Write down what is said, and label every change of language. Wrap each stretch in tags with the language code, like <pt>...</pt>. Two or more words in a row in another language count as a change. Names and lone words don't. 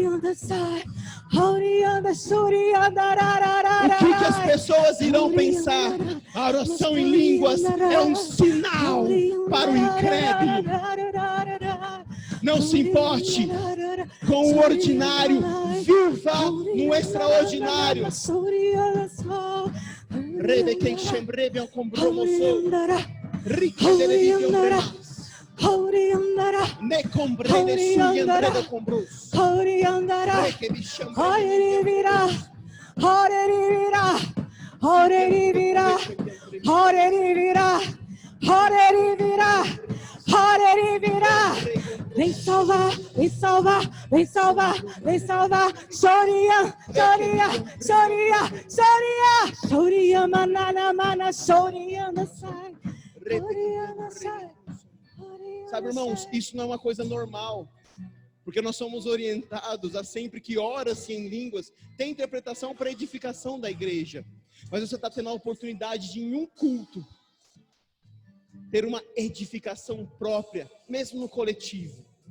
<pt>O que as pessoas irão pensar? A oração em línguas é um sinal para o incrédulo. Não se importe com o ordinário, viva no extraordinário. Ne comprende suyandreda compros. Vem salvar, vem salvar, vem salvar, vem salvar. Choria, choria, choria, choria. Choria, manana, mana, choria, sai. Choria, sai. Sabe, irmãos, isso não é uma coisa normal, porque nós somos orientados a sempre que ora-se em línguas, tem interpretação para edificação da igreja, mas você está tendo a oportunidade de, em um culto, ter uma edificação própria, mesmo no coletivo.</pt>